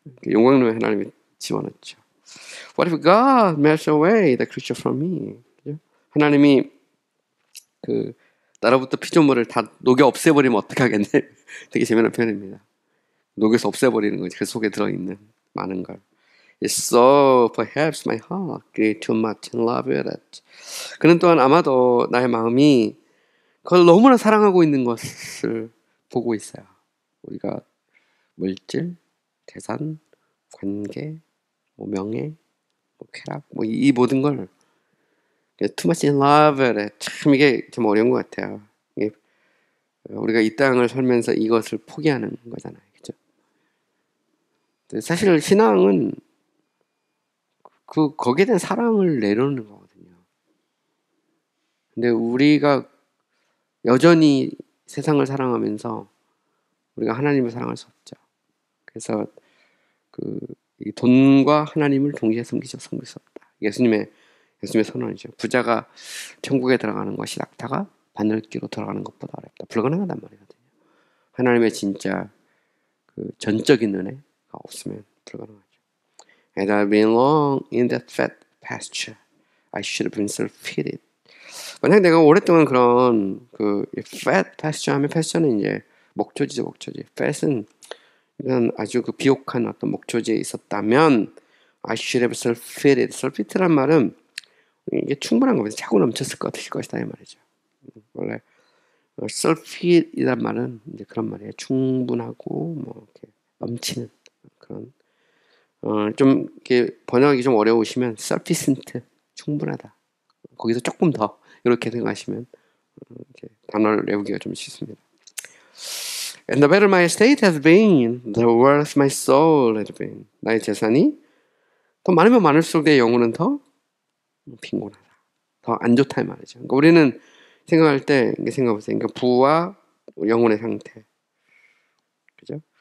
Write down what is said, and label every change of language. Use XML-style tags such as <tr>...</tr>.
<ko>용광로에 하나님이 집어넣죠.</ko> <en>What if God melts away the creature from me?</en> <ko>그죠? 하나님이 나로부터 피조물을 다 녹여 없애버리면 어떡하겠네. 되게 재미난 표현입니다. 녹여서 없애버리는 거지. 그 속에 들어있는 많은 걸.</ko> <en>So perhaps my heart grew too much in love with it.</en> <ko>그는 또한 아마도 나의 마음이 그걸 너무나 사랑하고 있는 것을 보고 있어요. 우리가 물질, 재산, 관계, 뭐 명예, 뭐 쾌락, 뭐 이 모든 걸</ko> <en>too much in love</en> <ko>래. 참 이게 좀 어려운 것 같아요. 이게 우리가 이 땅을 살면서 이것을 포기하는 거잖아요, 그죠? 사실 신앙은 거기에 대한 사랑을 내려놓는 거거든요. 근데 우리가 여전히 세상을 사랑하면서 우리가 하나님을 사랑할 수 없죠. 그래서 이 돈과 하나님을 동시에 섬길 수 없다. 예수님의 선언이죠. 부자가 천국에 들어가는 것이 낙타가 바늘기로 들어가는 것보다 어렵다. 불가능하단 말이거든요. 하나님의 진짜 전적인 은혜가 없으면 불가능하죠.</ko> <en>And I've been long in that fat pasture. I should have been self-pitied.</en> <ko>만약 내가 오랫동안 그런</ko> <en>fat pasture</en> <ko>하면 pasture는 이제 목초지죠, 목초지. fat은 이건 아주 비옥한 어떤 목초지에 있었다면</ko> <en>I should have self-pitied.</en> <ko>self-pity란 말은 이게 충분한 겁니다. 차고 넘쳤을 것이다 이 말이죠. 원래 self-pity란 말은 이제 그런 말이에요. 충분하고 뭐 이렇게 넘치는 그런 좀 이렇게 번역하기 좀 어려우시면 sufficient 충분하다. 거기서 조금 더 이렇게 생각하시면 이렇게 단어를 외우기가 좀 쉽습니다.</ko> <en>And the better my estate has been, the worse my soul has been.</en> <ko>나의 재산이 더 많으면 많을수록 내 영혼은 더 빈곤하다. 더 안 좋다 이 말이죠. 그러니까 우리는 생각할 때 생각해보세요. 그러니까 부와 영혼의 상태, 그죠?</ko>